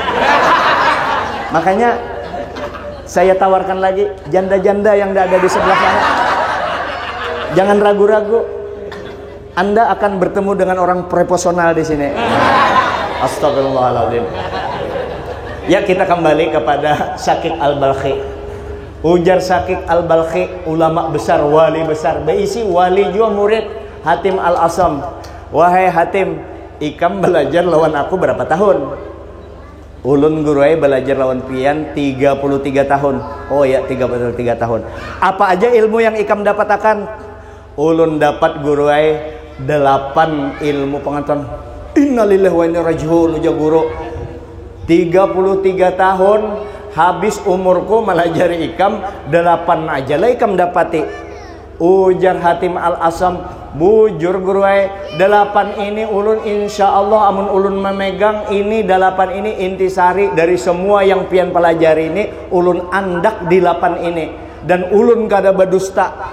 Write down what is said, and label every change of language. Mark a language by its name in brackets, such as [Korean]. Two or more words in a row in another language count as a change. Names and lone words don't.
[Indonesian] Makanya saya tawarkan lagi janda-janda yang ada di sebelah sana. Jangan ragu-ragu. Anda akan bertemu dengan orang profesional di sini. [Arabic] Astagfirullahaladzim. [Indonesian] Ya, kita kembali kepada Syakik Al-Balkhi. [Banjar] Ujar Syakik Al-Balkhi, ulama besar, wali besar, berisi wali juga murid Hatim Al-Asam. Wahai Hatim, ikam belajar lawan aku berapa tahun? Ulun guruai belajar lawan pian 33 tahun. Oh ya, 33 tahun. Apa aja ilmu yang ikam dapatakan? Ulun dapat guruai 8 ilmu pengetahuan. [Arabic] Innalillahi wa inna ilaihi raji'un. [Banjar] Ujar guru 33 tahun. Habis umurku melajari ikam 8 aja lah ikam dapati. Ujar Hatim Al-Asam, bujur guruai 8 ini ulun [Arabic] insya Allah [Banjar] amun ulun memegang ini 8 ini intisari dari semua yang pian pelajari ini, ulun andak di 8 ini dan ulun kada berdusta.